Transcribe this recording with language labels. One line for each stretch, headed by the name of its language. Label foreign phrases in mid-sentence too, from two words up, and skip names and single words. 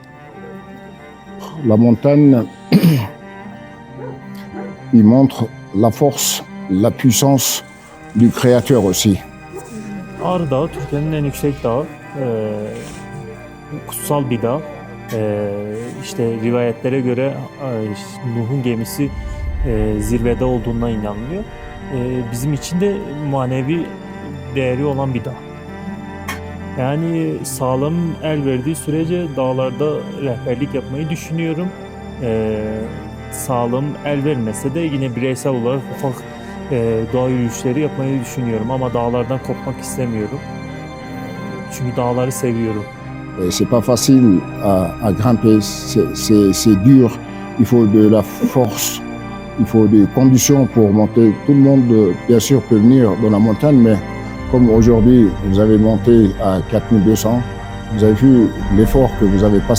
French: La montagne, il montre la force, la puissance du Créateur aussi.
Turkish: Ağrı Dağı Türkiye'nin en yüksek dağı. Kutsal bir dağ. İşte rivayetlere göre Nuh'un gemisi zirvede olduğuna inanılıyor. Bizim için de manevi değeri olan bir dağ. Yani sağlam el verdiği sürece dağlarda rehberlik yapmayı düşünüyorum. Sağlam el vermese de yine bireysel olarak ufak doğa yürüyüşleri yapmayı düşünüyorum ama dağlardan kopmak istemiyorum. Çünkü dağları seviyorum.
French: C'est pas facile à grimper, c'est dur. Il faut de la force, il faut des conditions pour monter. Tout le monde, bien sûr, peut venir dans la montagne, mais comme aujourd'hui, vous avez monté à 4200, vous avez vu l'effort que vous avez passé.